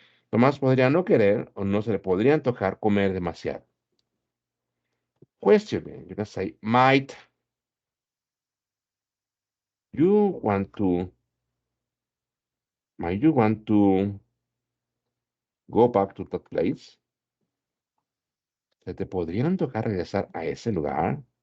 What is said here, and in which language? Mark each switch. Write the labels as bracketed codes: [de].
[es] Tomás podría no querer o no se le podría antojar comer demasiado. [en] Question, you can say, might you want to, might you want to go back to that place? [es] ¿Se te podría antojar regresar a ese lugar?